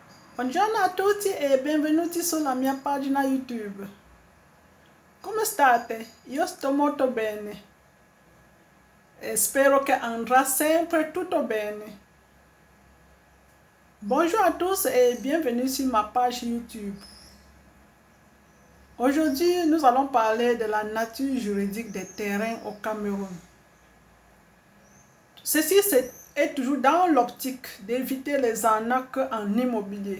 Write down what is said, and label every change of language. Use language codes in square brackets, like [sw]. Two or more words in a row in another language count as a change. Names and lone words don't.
[it] Buongiorno a tutti e benvenuti sulla mia pagina YouTube. Come state? Io sto molto bene e spero che andrà sempre tutto bene. [fr] Bonjour à tous et bienvenue sur ma page YouTube. Aujourd'hui, nous allons parler de la nature juridique des terrains au Cameroun. Ceci est toujours dans l'optique d'éviter les arnaques en immobilier.